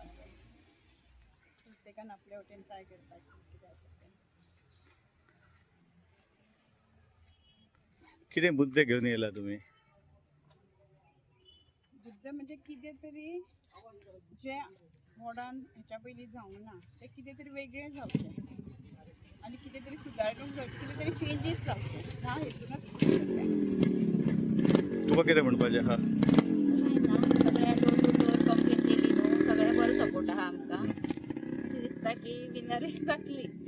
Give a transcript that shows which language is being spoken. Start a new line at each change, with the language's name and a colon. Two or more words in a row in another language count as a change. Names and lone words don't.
Konkani: प्रत्येकान आपल्या वटेन ट्राय करतात किती मुद्दे घेऊन येला तुम्ही? बुद्ध म्हणजे किती तरी जे मॉडर्न ह्याच्या पयलीं जावंक ना ते कितें तरी वेगळें जावचें आनी कितें तरी सुदारणूक जावची, कितें तरी चेंजीस जावचे ह्या हेतूनच तुका कितें म्हणपाचें आहा? सगळ्या
English: door to door complain
Konkani: केली न्हू, सगळ्या बरो सपोर्ट आहा आमकां. अशें दिसता की विनर जातली.